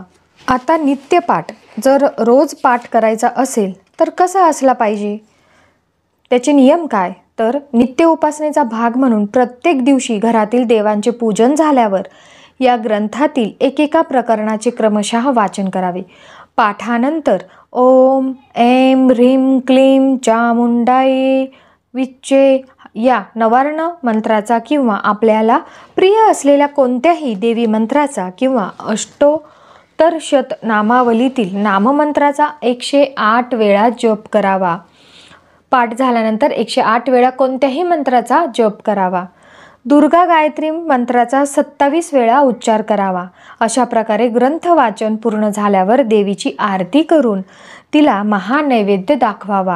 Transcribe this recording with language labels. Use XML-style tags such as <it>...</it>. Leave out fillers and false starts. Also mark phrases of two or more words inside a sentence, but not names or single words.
<mr>आता नित्यपाठ जर रोज पाठ करायचा असेल तर कसा असला पाहिजे, त्याचे नियम काय, तर नित्य उपासनेचा भाग म्हणून प्रत्येक दिवशी घरातील देवांचे पूजन झाल्यावर या ग्रंथातील एकेका प्रकरणाचे क्रमशः वाचन करावे। पाठानंतर</mr> <sa>ओम ऐं ह्रीं क्लीं चामुंडायै विच्चे</sa> <mr>या नवार्ण मंत्राचा किंवा आपल्याला प्रिय असलेल्या कोणत्याही देवी मंत्राचा किंवा अष्टोत्तर शत नामावलीतील नाममंत्राचा 108 वेळा जप करावा। पाठ झाल्यानंतर 108 वेळा कोणत्याही मंत्राचा जप करावा. दुर्गा गायत्री मंत्राचा 27 वेळा उच्चार करावा. अशा प्रकारे ग्रंथ वाचन पूर्ण झाल्यावर देवीची आरती करून तिला महानैवेद्य दाखवावा.</mr>